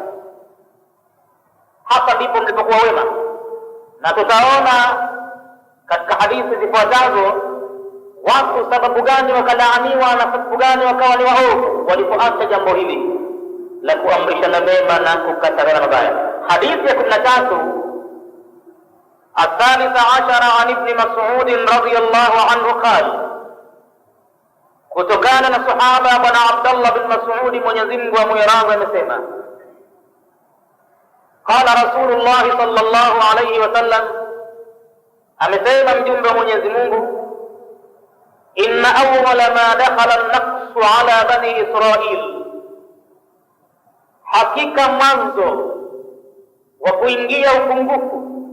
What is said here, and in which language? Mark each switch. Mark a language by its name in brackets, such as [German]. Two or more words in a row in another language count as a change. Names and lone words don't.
[Swahili] Hapa ndipo mlipokuwa wema. Na tutaona katika hadithi zifuatazo watu sababu gani wakalaaniwa na sababu gani wakawa ni waovu walipoacha jambo hili la kuamrishana mema na kukatazana mabaya. Hadithi ya 13 [Arabic] الثالث عشر عن ابن مسعود رضي الله عنه قال, [Swahili] kutokana na sahaba bwana Abdullah bin Mas'ud, Mwenyezi Mungu amwiradhi, amesema, [Arabic] قال رسول الله صلى الله عليه وسلم, [Swahili] amesema mjumbe wa Mwenyezi Mungu, [Arabic] إن أول ما دخل النقص على بني إسرائيل, [Swahili] hakika mwanzo wa kuingia upungufu,